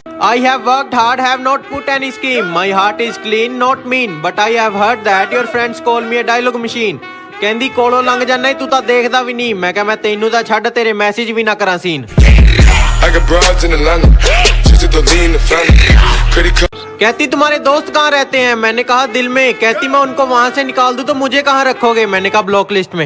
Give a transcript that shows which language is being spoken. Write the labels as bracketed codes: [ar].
[en] I have worked hard, have not put any scheme. My heart is clean, not mean. But I have heard that your friends call me a dialogue machine. [pa] ਕਹਿੰਦੀ ਕੋਲੋਂ ਲੰਘ ਜਾਂਦਾ ਤੂੰ ਤਾਂ ਦੇਖਦਾ ਵੀ ਨਹੀਂ। ਮੈਂ ਕਿਹਾ ਮੈਂ ਤੈਨੂੰ ਤਾਂ ਛੱਡ ਤੇਰੇ ਮੈਸੇਜ ਵੀ ਨਾ ਕਰਾਂ scene. [en] I got broads in Atlanta, just to lean in the family. Credit card. [hi] कहती तुम्हारे दोस्त कहाँ रहते हैं? मैंने कहा दिल में। कहती मैं उनको वहां से निकाल दूं तो मुझे कहाँ रखोगे? मैंने कहा ब्लॉक लिस्ट में।